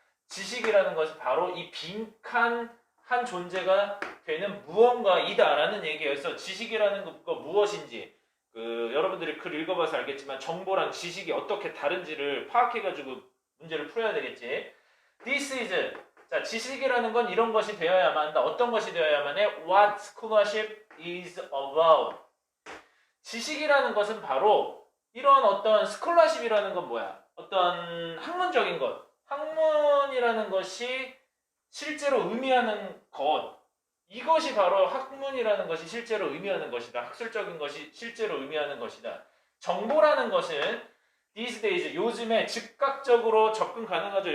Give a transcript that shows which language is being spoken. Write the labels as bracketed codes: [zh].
[ko] 지식이라는 것은 바로 이 빈칸 한 존재가 되는 무언가이다라는 얘기여서, 지식이라는 거 무엇인지, 여러분들이 글 읽어봐서 알겠지만 정보랑 지식이 어떻게 다른지를 파악해가지고 문제를 풀어야 되겠지. This is, 자, 지식이라는 건 이런 것이 되어야만 한다. 어떤 것이 되어야만 해? [en] What scholarship is about. [ko] 지식이라는 것은 바로 이런 어떤 스콜라십이라는 건 뭐야? 어떤 학문적인 것. 학문이라는 것이 실제로 의미하는 것. 이것이 바로 학문이라는 것이 실제로 의미하는 것이다. 학술적인 것이 실제로 의미하는 것이다. 정보라는 것은 these days, 요즘에 즉각적으로 접근 가능하죠.